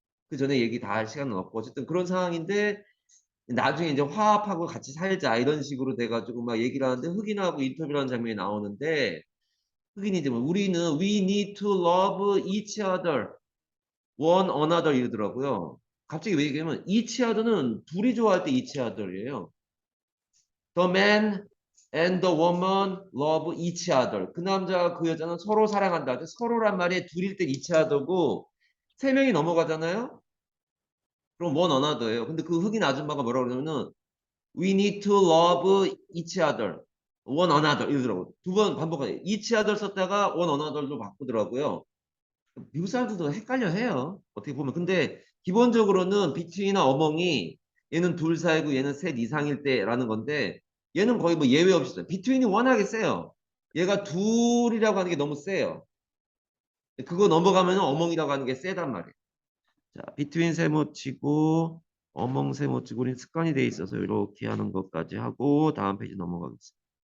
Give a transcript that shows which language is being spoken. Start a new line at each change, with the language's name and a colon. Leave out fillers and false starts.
Korean: 그 전에 얘기 다 할 시간은 없고 어쨌든 그런 상황인데 나중에 이제 화합하고 같이 살자 이런 식으로 돼가지고 막 얘기를 하는데 흑인하고 인터뷰하는 장면이 나오는데 흑인이 이제 뭐 우리는
English: we need to love each other, one another
Korean: 이러더라고요. 갑자기 왜 얘기하면 each other는 둘이 좋아할 때 each other이에요.
English: The man and the woman love each other.
Korean: 그 남자와 그 여자는 서로 사랑한다. 서로란 말이 둘일 땐 each other고 세 명이 넘어가잖아요. 그럼 one another예요. 근데 그 흑인 아줌마가 뭐라 그러냐면은
English: we need to love each other, one another
Korean: 이러더라고요. 두 번 반복하요. each other 썼다가 one another로 바꾸더라고요. 미국 사람들도 헷갈려 해요. 어떻게 보면. 근데 기본적으로는 between이나 among이 얘는 둘 사이고 얘는 셋 이상일 때라는 건데 얘는 거의 뭐 예외 없이 써요. between이 워낙에 세요. 얘가 둘이라고 하는 게 너무 세요. 그거 넘어가면 among이라고 하는 게 세단 말이에요. 자, between 세모 치고 among 세모 치고 우린 습관이 돼 있어서 이렇게 하는 것까지 하고 다음 페이지 넘어가겠습니다.